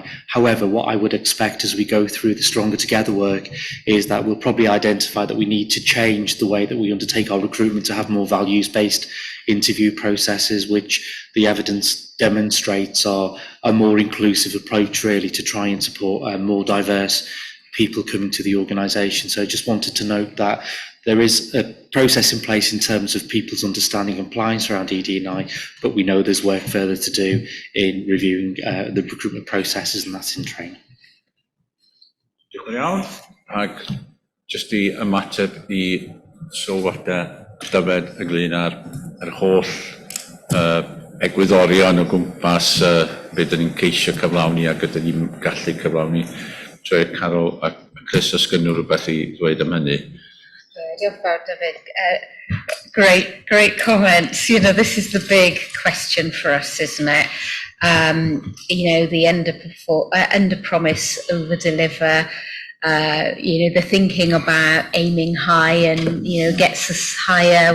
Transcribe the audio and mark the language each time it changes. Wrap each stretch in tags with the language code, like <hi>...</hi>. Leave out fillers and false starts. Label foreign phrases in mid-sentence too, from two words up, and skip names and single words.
<en>However, what I would expect as we go through the Stronger Together work is that we'll probably identify that we need to change the way that we undertake our recruitment to have more values-based interview processes, which the evidence demonstrates are a more inclusive approach really to try and support more diverse people coming to the organisation. So I just wanted to note that there is a process in place in terms of people's understanding and compliance around ED&I, but we know there's work further to do in reviewing the recruitment processes, and that's in training.</en> <cy>Diolch yn iawn. Ac jyst i ymateb i sylwadau Dyfed ynglyn â'r holl egwyddorion o gwmpas beth dyn ni'n ceisio cyflawni a gyda ni'n gallu cyflawni. Trwy Carol a Chris, os gynnw rhywbeth i ddweud am hynny. Diolch fawr, David.</cy> <en>Great comments. You know, this is the big question for us, isn't it? The under promise, over deliver. The thinking about aiming high and, gets us higher.</en>